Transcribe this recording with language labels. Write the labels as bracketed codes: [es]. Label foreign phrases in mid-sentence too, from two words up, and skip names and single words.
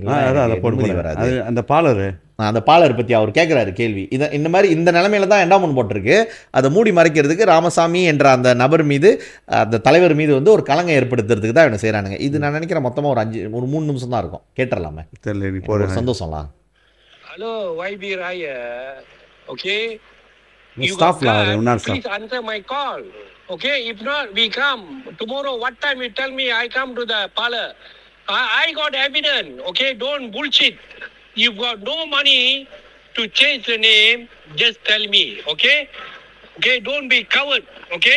[ta] வராது அந்த பாலர் பற்றி அவர் கேட்குறாரு கேள்வி. இந்த மாதிரி இந்த நிலைமையில தான் என்டோமென்ட் போட்டிருக்கு, அதை மூடி மறைக்கிறதுக்கு ராமசாமி என்ற அந்த நபர் மீது, அந்த தலைவர் மீது வந்து ஒரு கலங்கம் ஏற்படுத்துறதுக்கு தான் இவனை செய்கிறானுங்க. இது நான் நினைக்கிறேன் மொத்தமாக ஒரு 3 நிமிஷம் தான் இருக்கும், கேட்டுடலாமே, தெரியல சந்தோஷம்லாம். [en] Hello, YB Raya. Okay? You stop lah. Please answer my call. Okay, if not, we come. Tomorrow, what time you tell me I come to the parlor? I got evidence. Okay, don't bullshit. You've got no money to change the name. Just tell me. Okay? Okay, don't be coward. Okay?